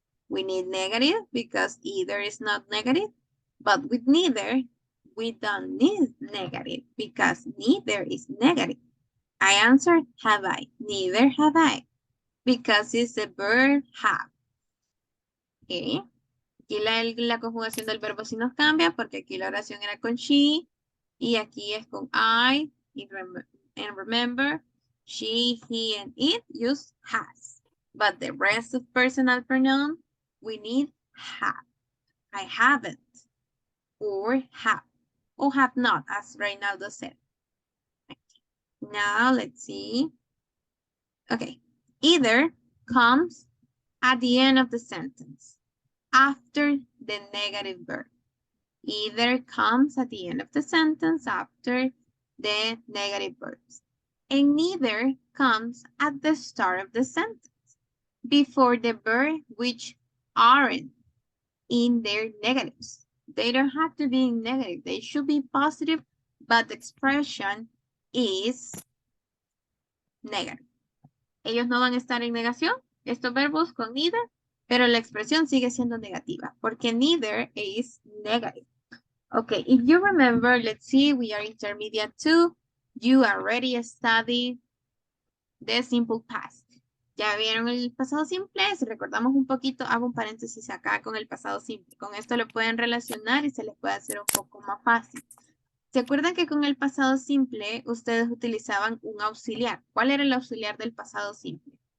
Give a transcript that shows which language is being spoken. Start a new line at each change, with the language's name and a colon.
English: We need negative because either is not negative. But with neither, we don't need negative because neither is negative. I answer have I. Neither have I. Because it's the verb have. Okay.
Spanish: Aquí la conjugación del verbo sí nos cambia porque aquí la oración era con she y aquí es con I.
English: And remember, she, he, and it use has. But the rest of personal pronoun, we need have. I haven't. Or have not, as Reynaldo said. Okay. Now let's see. Okay. Either comes at the end of the sentence after the negative verb. Either comes at the end of the sentence after the negative verbs. And neither comes at the start of the sentence before the verb which aren't in their negatives. They don't have to be in negative. They should be positive, but the expression is negative.
Spanish: Ellos no van a estar en negación, estos verbos con neither, pero la expresión sigue siendo negativa porque
English: neither is negative. Okay, if you remember, let's see, we are intermediate 2. You already studied the simple past.
Spanish: Ya vieron el pasado simple, si recordamos un poquito, hago un paréntesis acá con el pasado simple. Con esto lo pueden relacionar y se les puede hacer un poco más fácil. ¿Se acuerdan que con el pasado simple ustedes utilizaban un auxiliar? ¿Cuál era el auxiliar del pasado simple?